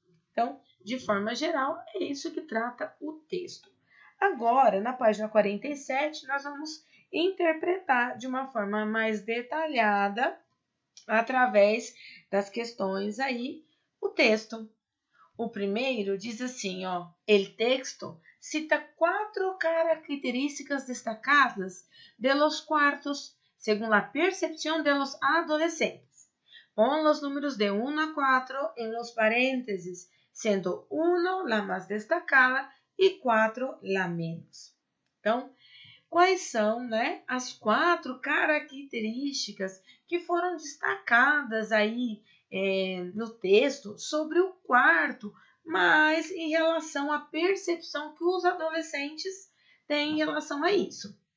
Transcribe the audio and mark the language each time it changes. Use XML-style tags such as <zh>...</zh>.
<pt>Então, de forma geral, é isso que trata o texto. Agora, na página 47, nós vamos interpretar de uma forma mais detalhada, através das questões aí, o texto. O primeiro diz assim, ó,</pt> <es>el texto cita 4 características destacadas de los cuartos según la percepción de los adolescentes. Pon los números de 1 a 4 en los paréntesis, sendo 1 la más destacada e 4 la menos.</es> <pt>Então, quais são, né, as 4 características que foram destacadas aí no texto sobre o quarto, mas em relação à percepção que os adolescentes têm em relação a isso.</pt>